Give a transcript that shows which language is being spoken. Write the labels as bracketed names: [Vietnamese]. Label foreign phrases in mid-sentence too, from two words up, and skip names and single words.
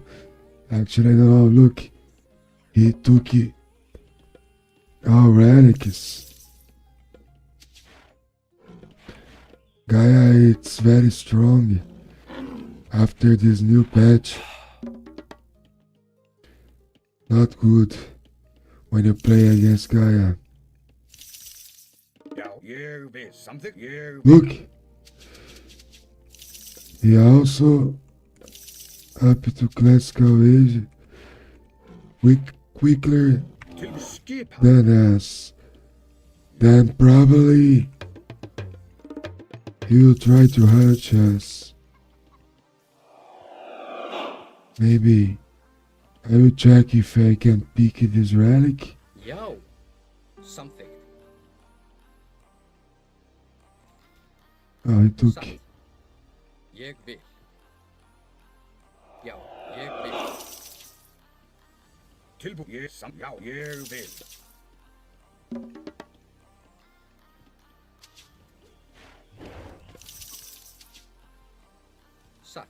[English] Actually, no, look, he took it, all relics. Gaia, it's very strong after this new patch. Not good when you play against Gaia. [Icelandic] Já, ég vil. Samþykkt. Ég vil. [English] Look, he also up to classical age, quicker [Icelandic] Til skipan. [English] than us. Then probably he will try to hurt us. Maybe I will check if I can pick this relic. [Icelandic] Já, samþykkt. [English] Oh, he took. [Icelandic] Satt. Ég vil. Já, ég vil. Tilbúið. Ég já, ég vil. Satt.